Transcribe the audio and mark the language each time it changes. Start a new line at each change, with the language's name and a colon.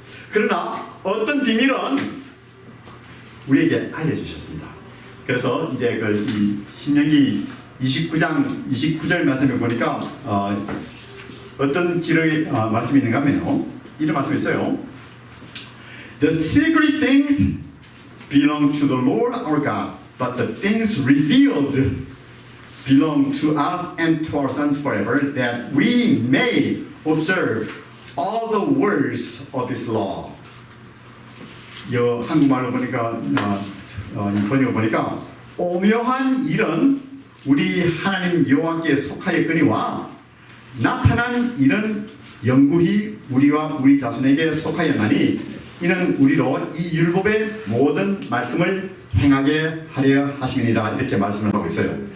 Korean: 그러나 어떤 비밀은 우리에게 알려주셨습니다. 그래서 이제 이 신명기 29장 29절 말씀을 보니까 어떤 기록의 말씀이 있는가 하면요. 이런 말씀이 있어요.
English: The secret things belong to the Lord our God, but the things revealed belong to us and to our sons forever, that we may observe all the words of this law.
Korean: 한국말로 보니까 번역을 보니까 오묘한 일은 우리 하나님 여호와께 속하였거니와 나타난 일은 영구히 우리와 우리 자손에게 속하였나니 이는 우리로 이 율법의 모든 말씀을 행하게 하려 하심이니라 이렇게 말씀을 하고 있어요.